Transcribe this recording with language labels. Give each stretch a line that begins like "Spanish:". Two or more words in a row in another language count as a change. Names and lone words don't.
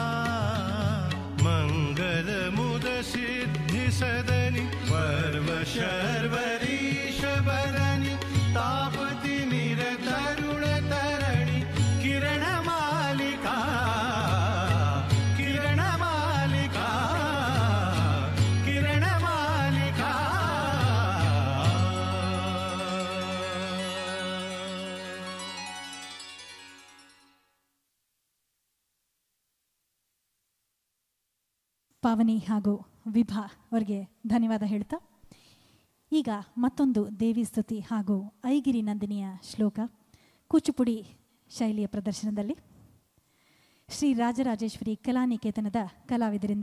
Sanskrit: मंगल मुद सिद्धि सदनि पर्व शर्वरीश बदनि तापति निरत तरुण तरणि किरण मालिका किरण मालिका किरण मालिका
Kannada: ಪಾವನಿ ಹಾಗೂ ವಿಭಾ ಅವರಿಗೆ ಧನ್ಯವಾದ ಹೇಳ್ತಾ ಈಗ ಮತ್ತೊಂದು ದೇವಿ ಸ್ತುತಿ ಹಾಗೂ ಐಗಿರಿ ನಂದಿನಿಯ ಶ್ಲೋಕ ಕೂಚುಪುಡಿ ಶೈಲಿಯ ಪ್ರದರ್ಶನದಲ್ಲಿ ಶ್ರೀ ರಾಜರಾಜೇಶ್ವರಿ ಕಲಾನಿಕೇತನದ ಕಲಾವಿದರಿಂದ.